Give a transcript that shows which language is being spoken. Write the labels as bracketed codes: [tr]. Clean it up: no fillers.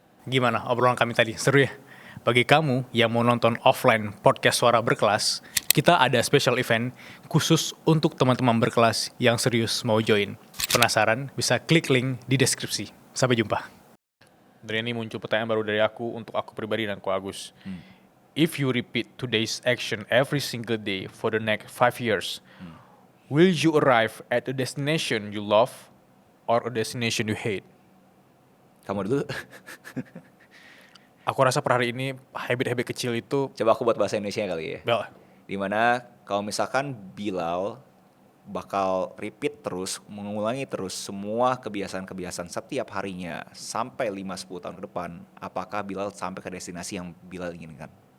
[id] Gimana obrolan kami tadi? Seru ya? Bagi kamu yang mau nonton offline podcast Suara Berkelas, kita ada special event khusus untuk teman-teman berkelas yang serius mau join. Penasaran? Bisa klik link di deskripsi. Sampai jumpa. Dari ini muncul pertanyaan baru dari aku untuk aku pribadi dan Ko Agus. [en] If you repeat today's action every single day for the next 5 years, will you arrive at a destination you love or a destination you hate? [id] Kamu dulu. Aku rasa per hari ini habit-habit kecil itu Coba aku buat bahasa Indonesia kali ya. Bel, Dimana kalau misalkan Bilal bakal repeat terus, mengulangi terus semua kebiasaan-kebiasaan setiap harinya sampai 5-10 tahun ke depan, apakah Bilal sampai ke destinasi yang Bilal inginkan?